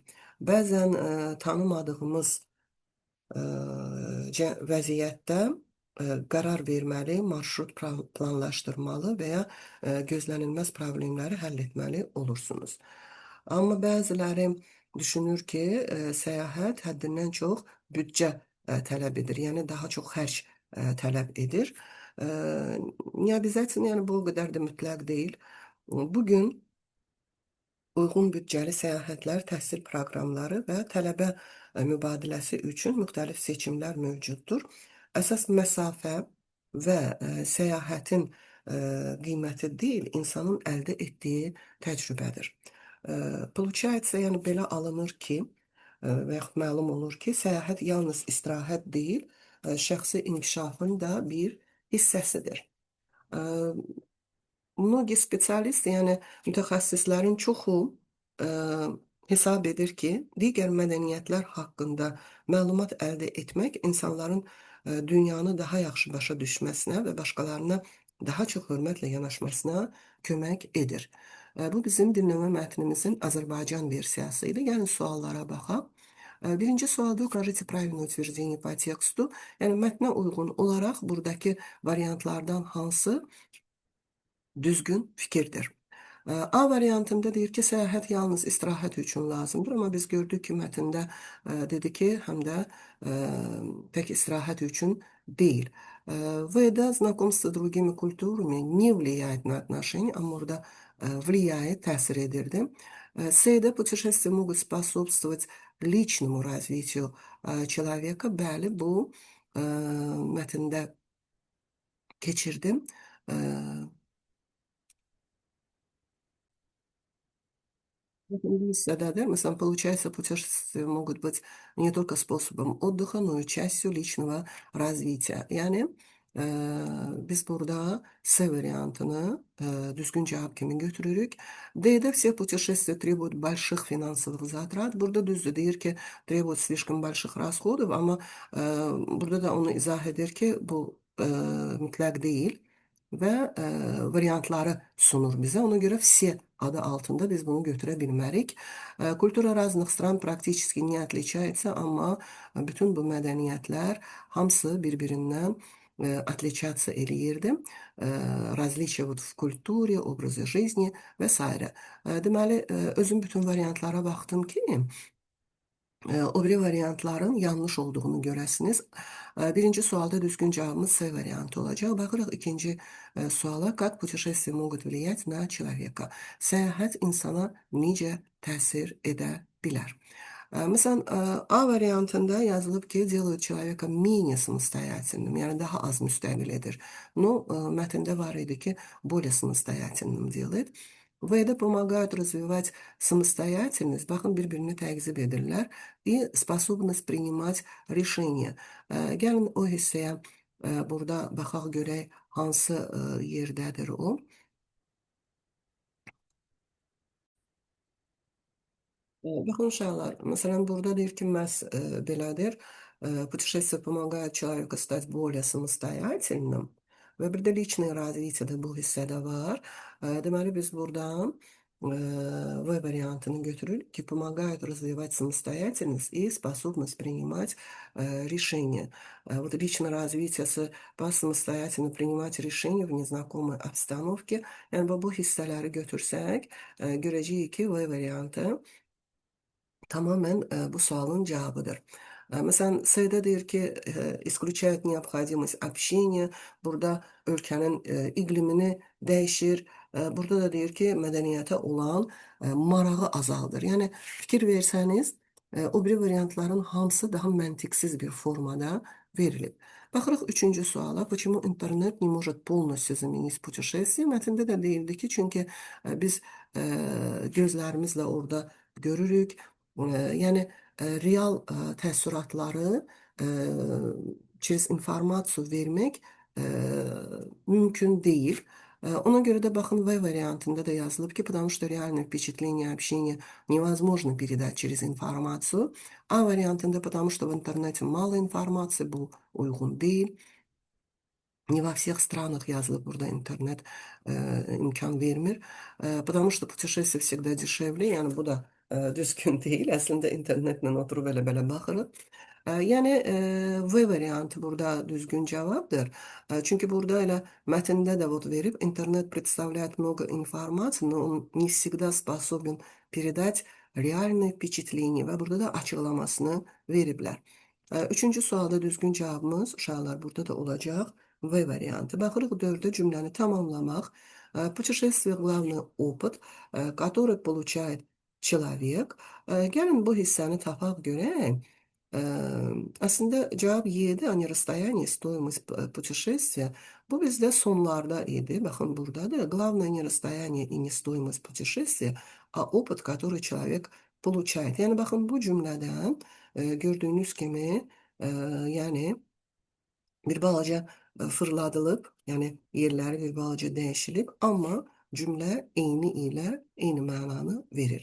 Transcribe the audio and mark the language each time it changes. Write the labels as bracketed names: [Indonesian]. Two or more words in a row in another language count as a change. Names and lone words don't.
[Azerbaijani] Bəzən tanımadığımız vəziyyətdə qərar verməli, marşrut planlaşdırmalı və ya gözlənilməz problemləri həll etməli olursunuz. Amma bəziləri düşünür ki, səyahət həddindən çox büdcə tələb edir, yəni daha çox xərc tələb edir. [Russian] Не обязательно, [Azerbaijani] yəni bu o qədər də mütləq deyil. Bugün uyğun büdcəli səyahətlər, təhsil proqramları və tələbə mübadiləsi üçün müxtəlif seçimlər mövcuddur. Əsas məsafə və səyahətin qiyməti deyil, insanın əldə etdiyi təcrübədir. Получается, yəni belə alınır ki, və yaxud məlum olur ki, səyahət yalnız istirahət deyil, şəxsi inkişafın da bir hissəsidir. [Russian] Многие специалисты, [Azerbaijani] yəni mütəxəssislərin çoxu hesab edir ki, digər mədəniyyətlər haqqında məlumat əldə etmək insanların dünyanı daha yaxşı başa düşməsinə və başqalarına daha çox hörmətlə yanaşmasına kömək edir. Bu bizim dinləmə mətnimizin Azərbaycan versiyası idi. Gəlin suallara baxaq. Birinci sualda [Russian] укажите правильное утверждение по тексту. [Azerbaijani] Yəni mətnə uyğun olaraq buradakı variantlardan hansı düzgün fikirdir? A variantında deyir ki, səyahət yalnız istirahət üçün lazımdır, amma biz gördük ki, mətndə dedi ki, həm də tək istirahət üçün deyil. [Russian] В-də знакомство с другими культурами не влияет на отношения, [Azerbaijani] amma burada влияет, təsir edirdi. [Russian] S-də путешествия могут способствовать личному развитию человека. [Azerbaijani] Bəli, bu mətndə keçirdim. [Russian] Да-да, məsələn, получается, путешествия могут быть не только способом отдыха, но и частью личного развития. [Azerbaijani] Yəni, biz burada S variantını düzgün cavab kimi götürürük. [Russian] D-də все путешествия требуют больших финансовых затрат. [Azerbaijani] Burada düzdür, deyir ki, [Russian] требуют слишком больших расходов, [Azerbaijani] amma burada da onu izah edir ki, bu mütləq deyil və variantları sunur bizə. Ona görə все adı altında biz bunu götürə bilmərik. [Russian] Kultura разных стран практически не отличается, [Azerbaijani] amma bütün bu mədəniyyətlər hamısı bir-birindən отличаться eləyirdi. [Russian] Различия вот в культуре, образе жизни [Azerbaijani] və s. Deməli, özüm bütün variantlara baxdım ki, o biri variantların yanlış olduğunu görəsiniz. Birinci sualda düzgün cavabımız S variantı olacaq. Baxırıq ikinci suala. [Russian] Как путешествия могут влиять на человека? [Azerbaijani] Səyahət insana necə təsir edə bilər? Məsələn, A variantında yazılıb ki, [Russian] делают человека менее самостоятельным, [Azerbaijani] yəni daha az müstəqil edir. Но mətndə var idi ki, [Russian] более самостоятельным делает. V-də помогают развивать самостоятельность, [Azerbaijani] baxın, bir-birini təqzib edirlər, [Russian] и способность принимать решения. [Azerbaijani] Gəlin o hissəyə burada baxaq görək hansı yerdədir o. Baxın uşaqlar, məsələn, burada deyir ki, məhz belədir. [Russian] Путешествия помогают человеку стать более самостоятельным. [Azerbaijani] Və bir də [Russian] личное развитие [Azerbaijani] də bu hissədə var. Deməli, biz burada V variantını götürürük ki, [Russian] помогают развивать самостоятельность и способность принимать решения. Вот личное развитие по самостоятельно принимать решения в незнакомой обстановке. [Azerbaijani] Yəni, bu hissələri götürsək, görəcəyik ki, V variantı tamamen bu sualın cevabıdır. Məsələn, S-də deyir ki, [Russian] исключает необходимость общения. [Azerbaijani] Burada ölkənin iqlimini dəyişir. Burada da deyir ki, mədəniyyətə olan marağı azaldır. Yəni, fikir versəniz, o biri variantların hamısı daha məntiqsiz bir formada verilib. Baxırıq üçüncü suala. [Russian] Почему интернет не может полностью заменить путешествие? [Azerbaijani] Mətndə də deyildi ki, çünki biz gözlərimizlə orada görürük. Yəni, real təəssüratları [Russian] через информацию [Azerbaijani] vermək mümkün deyil. Ona görə də baxın, V variantında da yazılıb ki, [Russian] потому что реальное впечатление общения невозможно передать через информацию. [Azerbaijani] A variantında [Russian] потому что в интернете мало информации, [Azerbaijani] bu uyğun deyil. [Russian] Не во всех странах [Azerbaijani] yazılıb burada internet imkan vermir. [Russian] Потому что путешествие всегда дешевле. [Azerbaijani] Yəni, bu da düzgün deyil. Əslində internetlə oturub elə-belə baxırıq. Yəni, V variantı burada düzgün cavabdır. Çünki burada elə mətndə də вот verib, [Russian] интернет представляет много информации, но он не всегда способен передать реальное впечатление [Azerbaijani] və burada da açıqlamasını veriblər. Üçüncü sualda düzgün cavabımız, uşaqlar, burada da olacaq V variantı. Baxırıq 4-də cümləni tamamlamaq. [Russian] Путешествие – главный опыт, который получает человек. [Azerbaijani] Gəlin bu hissəni tapaq görək. Əslində cavab Y-dir, ani [Russian] расстояние, стоимость путешествия. [Azerbaijani] Bu bizdə sonlarda idi. Baxın, buradadır. [Russian] Главное не расстояние и не стоимость путешествия, а опыт, который человек получает. [Azerbaijani] Yəni, baxın, bu cümlədən gördüyünüz kimi, yəni, bir balaca fırladılıb, yəni yerləri bir balaca dəyişilib, amma cümlə eyni ilə eyni mənanı verir.